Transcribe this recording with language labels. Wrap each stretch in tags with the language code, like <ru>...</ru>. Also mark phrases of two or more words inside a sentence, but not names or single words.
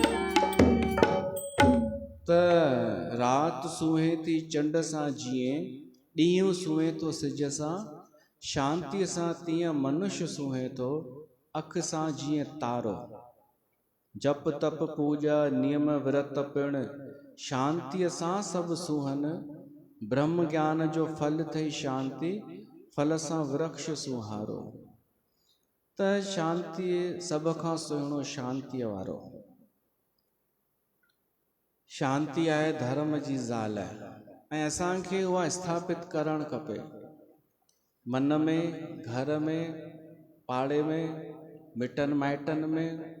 <sd>त रात सुहे थी चंड सां जीअं ॾींहुं सुम्हे थो सिज सां, शांतीअ सां तीअं मनुष्य सुम्हे थो अख सां जीअं तारो। जप तप पूजा नियम विरत पिण शांतीअ सां सभु सुहन। ब्रह्म ज्ञान जो फल थई शांति, फल सां वृक्ष सुहारो। त शांति सभ खां सुहिणो शांतीअ वारो। शांति आहे धर्म जी ज़ाल ऐं असांखे उहा स्थापित करणु खपे। मन में, घर में, पाड़े में, मिटनि माइटनि में।</sd>